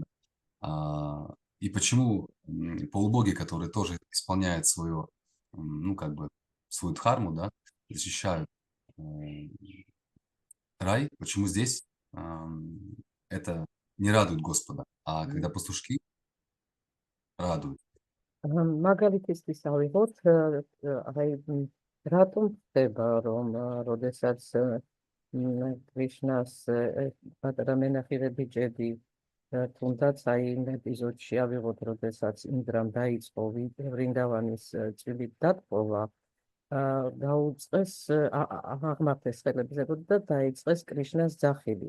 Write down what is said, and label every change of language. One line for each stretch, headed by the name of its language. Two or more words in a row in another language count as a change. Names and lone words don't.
Russian: И почему полубоги, которые тоже исполняют свою, свою дхарму, да, защищают рай, почему здесь это не радует Господа, а когда пастушки радуют.
Georgian: მაგალითისთვის ავიღოთ, აი რატომ ხდება, რომ როდესაც კრიშნას პატარა მენახირე ბიჭები თუნდაც აი იმ ეპიზოდში ავიღოთ, როდესაც ინდრამ დაიწყო ვრინდავანის წვილი დატყობა, დაუწყეს აღმართეს ხელებზე და დაიწყეს კრიშნას ძახილი.